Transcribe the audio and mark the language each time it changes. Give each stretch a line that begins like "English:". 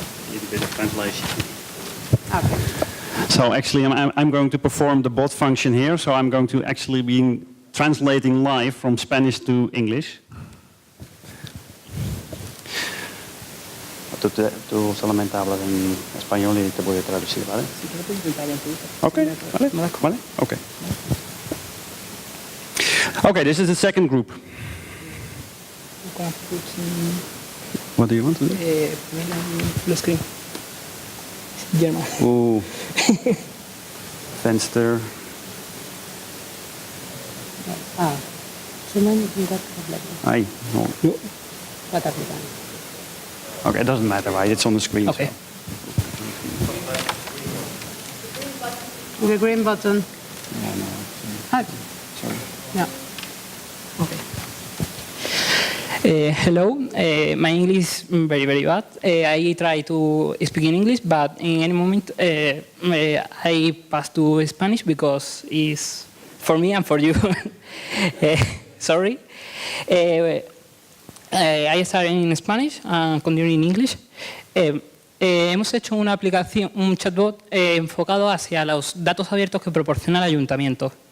English: Need a bit of translation. Okay. So actually, I'm going to perform the bot function here. So I'm going to actually be translating live from Spanish to English.
Spanish: Tú solamente hablas en español y te voy a traducir, ¿vale?
English: Okay, vale. Okay. Okay, this is the second group. What do you want to do? Full screen. German. Oh. Fenster.
Spanish: Ay, no.
English: Okay, it doesn't matter, right? It's on the screen. Okay. So. The green button. No. Hi. Sorry. Yeah. Hello, my English is very, very bad. I try to speak in English, but in any moment I pass to Spanish because it's for me and for you. Sorry. I start in Spanish and continue in English.
Spanish: Hemos hecho una aplicación, un chatbot enfocado hacia los datos abiertos que proporciona el ayuntamiento.